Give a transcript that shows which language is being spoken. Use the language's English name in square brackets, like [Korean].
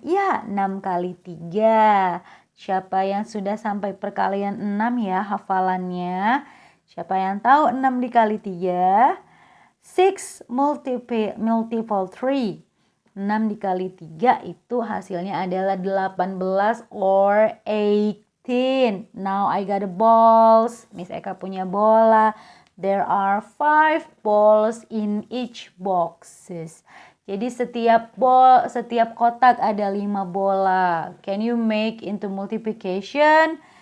[Indonesian] Ya, 6 kali 3. Siapa yang sudah sampai perkalian 6 ya hafalannya? Siapa yang tahu 6 dikali 3? 6 multiple 3. 6 dikali 3 itu hasilnya adalah 18 or 18. [English] Now I got the balls. [Indonesian] Miss Eka punya bola. [English] There are 5 balls in each boxes. [Indonesian] Jadi setiap kotak ada 5 bola. [English] Can you make into multiplication?